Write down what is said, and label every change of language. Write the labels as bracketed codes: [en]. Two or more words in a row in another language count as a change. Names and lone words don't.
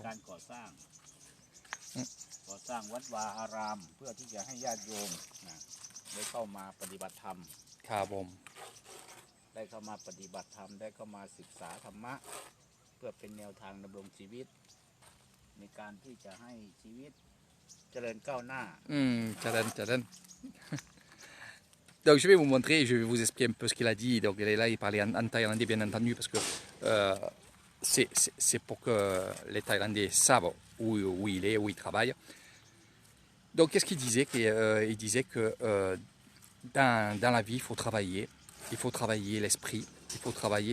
[th] การก่อสร้างวัดวาอาราม เพื่อที่จะให้ญาติโยมนะได้เข้ามาปฏิบัติธรรม ครับผม ได้เข้ามาปฏิบัติธรรมได้เข้ามาศึกษาธรรมะ เพื่อเป็นแนวทางดำรงชีวิต ในการที่จะให้ชีวิตเจริญก้าวหน้า Tchadan. [fr] Donc je vais vous montrer, je vais vous expliquer un peu ce qu'il a dit. Donc là, il parlait en thaïlandais bien entendu parce que c'est pour que les Thaïlandais savent où il est, où il travaille. Donc qu'est-ce qu'il disait? Il disait que dans la vie, il faut travailler l'esprit, il faut travailler.